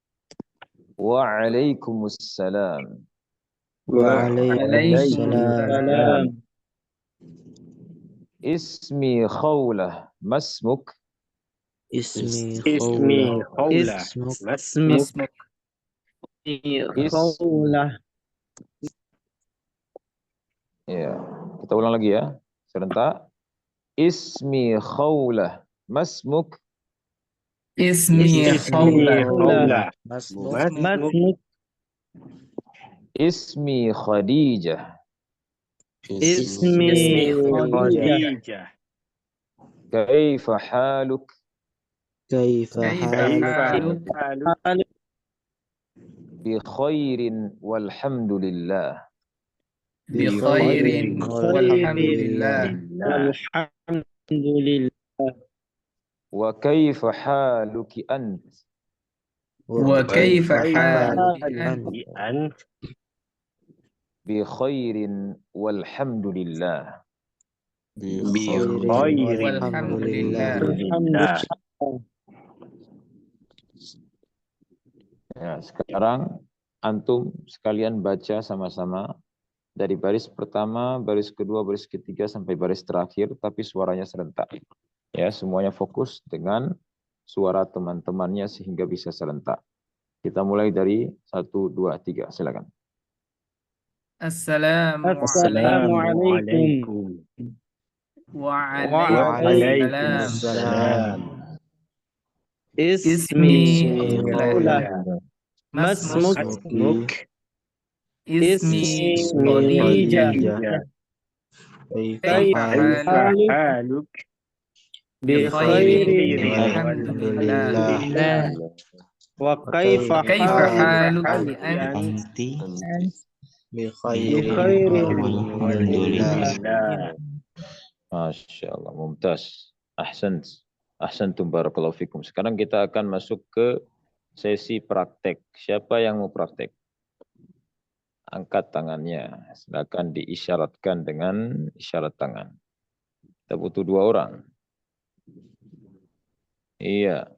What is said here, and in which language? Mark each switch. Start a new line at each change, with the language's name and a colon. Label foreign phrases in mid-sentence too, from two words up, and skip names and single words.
Arabic: Waalaikumsalam. Waalaikumsalam. اسمي خولة. ما اسمك. Ismi Ismi Khawlah. خولة. اسمي خولة.
Indonesian: Ya, kita ulang lagi ya, serentak.
Arabic: اسمي خولة. ما اسمك. اسمي خولة. Masmuk. اسمي خديجة. اسمي خديجة. كيف حالك? كيف حالك? بخير والحمد لله. بخير walhamdulillah. وكيف حالكِ أنت? وكيف حالكِ أنت? بخير والحمد لله. بخير والحمد لله. Alhamdulillah.
Indonesian: Ya, sekarang antum sekalian baca sama-sama dari baris pertama, baris kedua, baris ketiga sampai baris terakhir, tapi suaranya serentak. Ya, semuanya fokus dengan suara teman-temannya sehingga bisa serentak. Kita mulai dari 1, 2, 3. Silakan.
Arabic: Assalamualaikum. Waalaikumsalam. Ismi خولة. ما اسمك. Ismi Khadijah. كيف حالك? Bikhairi walhamdulillah. وكيف haluki anti? Bikhairi walhamdulillah. ما شاء الله, mumtaz. أحسنتم بارك الله فيكم.
Indonesian: Sekarang kita akan masuk ke sesi praktek. Siapa yang mau praktek? Angkat tangannya. Silakan diisyaratkan dengan isyarat tangan. Kita butuh 2 orang. Iya.